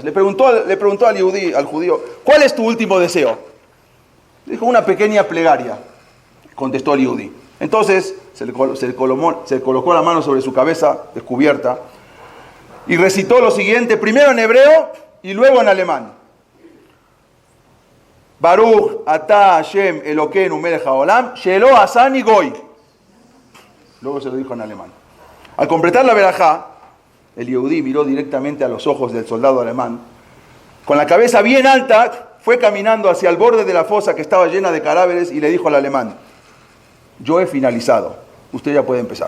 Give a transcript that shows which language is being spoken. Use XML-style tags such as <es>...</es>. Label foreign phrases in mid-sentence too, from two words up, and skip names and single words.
<es>Le preguntó al judío: ¿cuál es tu último deseo? Dijo: una pequeña plegaria, contestó el yudí. Entonces se le colocó la mano sobre su cabeza descubierta y recitó lo siguiente, primero en hebreo y luego en alemán:</es> <he>ברוך אתה השם אלוקינו מלך העולם שלא עשני גוי.</he> <es>Luego se lo dijo en alemán. Al completar la verajá, el yehudí miró directamente a los ojos del soldado alemán. Con la cabeza bien alta, fue caminando hacia el borde de la fosa que estaba llena de cadáveres y le dijo al alemán: yo he finalizado, usted ya puede empezar.</es>